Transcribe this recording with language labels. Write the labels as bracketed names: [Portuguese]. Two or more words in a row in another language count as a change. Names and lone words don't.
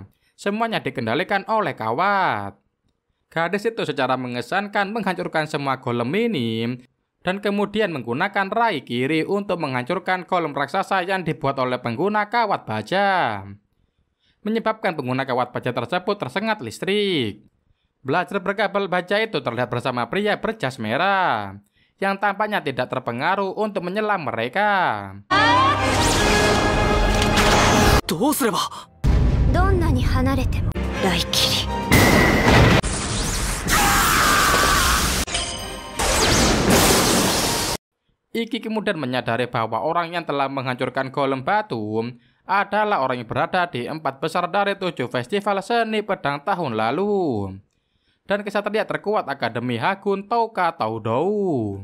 [Indonesian] Semuanya dikendalikan oleh kawat. Gadis itu secara mengesankan menghancurkan semua golem ini dan kemudian menggunakan rai kiri untuk menghancurkan golem raksasa yang dibuat oleh pengguna kawat baja, menyebabkan pengguna kawat baja tersebut tersengat listrik. Blazer berkabel baja itu terlihat bersama pria berjas merah yang tampaknya tidak terpengaruh untuk menyelam mereka. [Japanese] どうすれば。どんなに離れても雷切り [Indonesian] Iki kemudian menyadari bahwa orang yang telah menghancurkan golem batu adalah orang yang berada di 4 besar dari 7 festival seni pedang tahun lalu. Dan kesatria terkuat Akademi Hagun Touka Taudou.